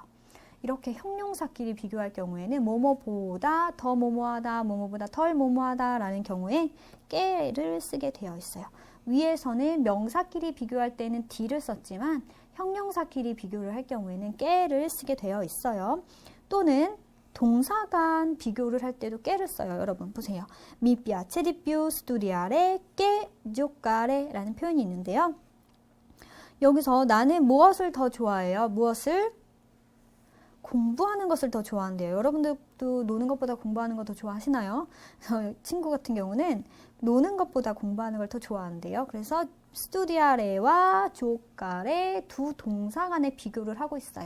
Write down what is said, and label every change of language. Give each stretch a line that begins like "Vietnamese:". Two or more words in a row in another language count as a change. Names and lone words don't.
Korean: 이렇게 형용사끼리 비교할 경우에는 뭐뭐보다 더 뭐뭐하다, 뭐뭐보다 덜 뭐뭐하다 라는 경우에 깨를 쓰게 되어 있어요. 위에서는 명사끼리 비교할 때는 D를 썼지만 형용사끼리 비교를 할 경우에는 깨를 쓰게 되어 있어요. 또는 동사 간 비교를 할 때도 깨를 써요. 여러분 보세요.
Italian: Mi piace di più studiare che giocare
Korean: 라는 표현이 있는데요. 여기서 나는 무엇을 더 좋아해요? 무엇을? 공부하는 것을 더 좋아한대요. 여러분들도 노는 것보다 공부하는 거 더 좋아하시나요? 친구 같은 경우는 노는 것보다 공부하는 걸 더 좋아한대요. 그래서 studiare와 giocare 두 동사 간의 비교를 하고 있어요.